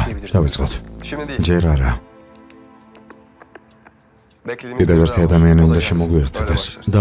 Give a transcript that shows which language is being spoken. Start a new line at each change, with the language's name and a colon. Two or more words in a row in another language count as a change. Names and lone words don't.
Turkish: Başlayabiliriz.
Georgian: დავიწყოთ.
Turkish: Şimdi değil.
Georgian: ჯერ არა.
Turkish: Beklediğimiz
Georgian: კიდევ
Turkish: bir
Georgian: ერთი
Turkish: daha var.
Georgian: ადამიანი უნდა
Turkish: Kolay gelsin.
Georgian: შემოგვიერთდეს.
Turkish: Böyle başlarız.